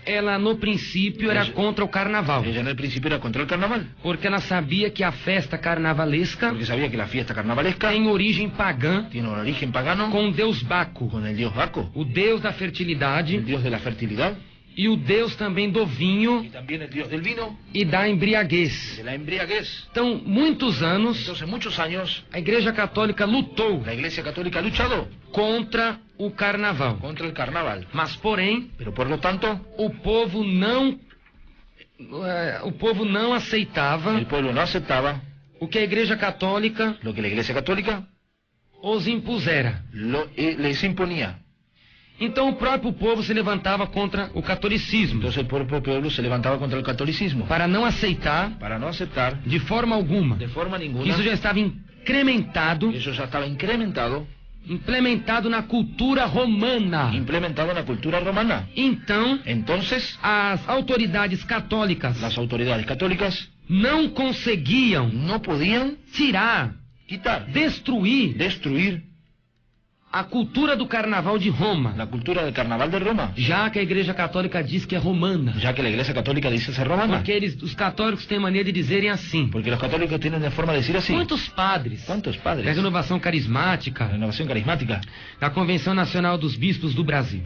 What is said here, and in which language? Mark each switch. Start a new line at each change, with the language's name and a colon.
Portuguese: ela no princípio era contra o carnaval,
Spanish: ella en el principio era contra el carnaval,
Portuguese: porque ela sabia que a festa carnavalesca
Spanish: porque sabía que la fiesta carnavalesca
Portuguese: tem origem pagã
Spanish: tiene un origen pagano
Portuguese: com Deus Baco,
Spanish: con el dios Baco,
Portuguese: o Deus da
Spanish: el
Portuguese: fertilidade
Spanish: dios de la fertilidad,
Portuguese: e o Deus também do vinho
Spanish: y también el dios del vino
Portuguese: e da embriaguez.
Spanish: de la embriaguez.
Portuguese: Então, muitos anos,
Spanish: Entonces, muchos años,
Portuguese: a Igreja Católica lutou
Spanish: la Iglesia Católica ha luchado
Portuguese: contra o carnaval.
Spanish: contra el carnaval,
Portuguese: Mas, porém,
Spanish: pero por lo tanto,
Portuguese: o povo não aceitava
Spanish: el pueblo no aceptaba
Portuguese: o que a Igreja Católica
Spanish: lo que la Iglesia Católica
Portuguese: os impusera.
Spanish: les imponía.
Portuguese: Então o próprio povo se levantava contra o catolicismo,
Spanish: Entonces el propio pueblo se levantaba contra el catolicismo
Portuguese: para não aceitar
Spanish: para no aceptar
Portuguese: de forma alguma
Spanish: de forma
Portuguese: que
Spanish: ninguna,
Portuguese: isso já estava incrementado,
Spanish: eso ya estaba incrementado,
Portuguese: implementado na cultura romana.
Spanish: implementado en la cultura romana.
Portuguese: Então,
Spanish: Entonces,
Portuguese: as autoridades católicas
Spanish: las autoridades católicas
Portuguese: não conseguiam
Spanish: no podían
Portuguese: tirar,
Spanish: quitar,
Portuguese: destruir
Spanish: destruir
Portuguese: a cultura do carnaval de Roma,
Spanish: la cultura del carnaval de Roma,
Portuguese: já que a Igreja Católica diz que é romana.
Spanish: ya que la Iglesia Católica dice ser romana.
Portuguese: Porque os católicos têm mania de dizerem assim.
Spanish: Porque los católicos tienen de forma de decir así.
Portuguese: Muitos padres
Spanish: ¿Cuántos
Portuguese: da
Spanish: padres?
Portuguese: Renovação
Spanish: La
Portuguese: Carismática,
Spanish: Renovación Carismática,
Portuguese: da Convenção Nacional dos Bispos do Brasil,